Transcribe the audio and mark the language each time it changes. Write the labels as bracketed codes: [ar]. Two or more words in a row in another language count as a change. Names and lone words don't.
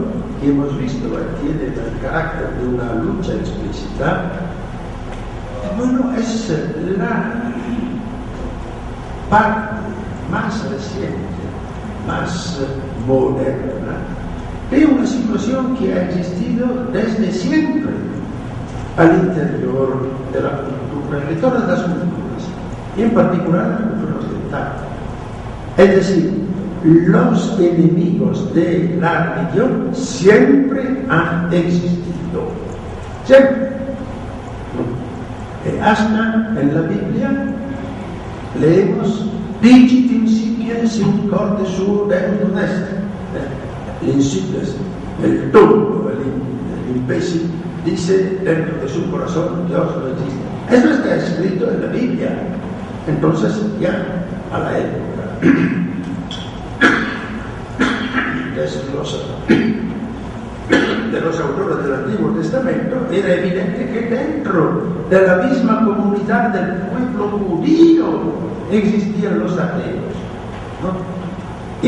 [es] que hemos visto tiene el carácter de una lucha explícita, bueno, es la parte más reciente, más moderna, de una situación que ha existido desde siempre al interior de la cultura, de todas las culturas, y en particular la cultura occidental. Es decir, los enemigos de la religión siempre han existido. Siempre. Hasta en la Biblia leemos [la] Dicit in sapiens in corde suo Deus est. [es] L'insipias, el tonto, el imbécil, dice dentro de su corazón, Dios no existe. Eso está escrito en la Biblia. Entonces, ya a la época de los autores del Antiguo Testamento, era evidente que dentro de la misma comunidad del pueblo judío existían los ateos, ¿no?